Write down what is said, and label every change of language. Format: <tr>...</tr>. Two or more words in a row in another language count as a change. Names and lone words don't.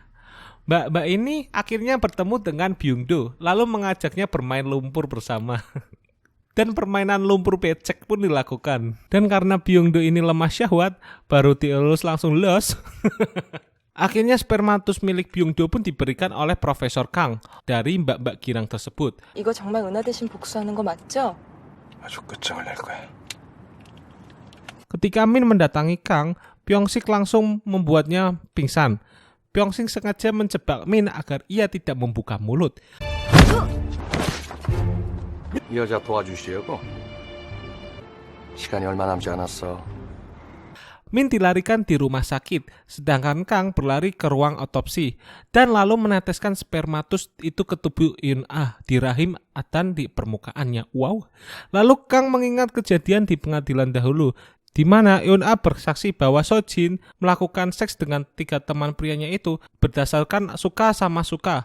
<id>Mbak ini akhirnya bertemu dengan Byung-do lalu mengajaknya bermain lumpur bersama. Dan permainan lumpur becek pun dilakukan. Dan karena Byung-do ini lemah syahwat, baru dielus langsung los. Akhirnya spermatus milik Byung-do pun diberikan oleh Profesor Kang dari Mbak Girang tersebut.</id> <ko>이거 정말 은하 대신 복수하는 거 맞죠? 아주 끝장을 낼 거야.</ko> <id>Ketika Min mendatangi Kang, Byung-sik langsung membuatnya pingsan. Byung-sik sengaja menjebak Min agar ia tidak membuka mulut.</id> <ko>이 여자 도와주시려고? 시간이 얼마 남지 않았어.</ko> <id>Min dilarikan di rumah sakit, sedangkan Kang berlari ke ruang otopsi dan lalu meneteskan spermatus itu ke tubuh Eun Ah di rahim dan di permukaannya. Wow. Lalu Kang mengingat kejadian di pengadilan dahulu, di mana Eun Ah bersaksi bahwa Sojin melakukan seks dengan 3 teman prianya itu berdasarkan suka sama suka.</id>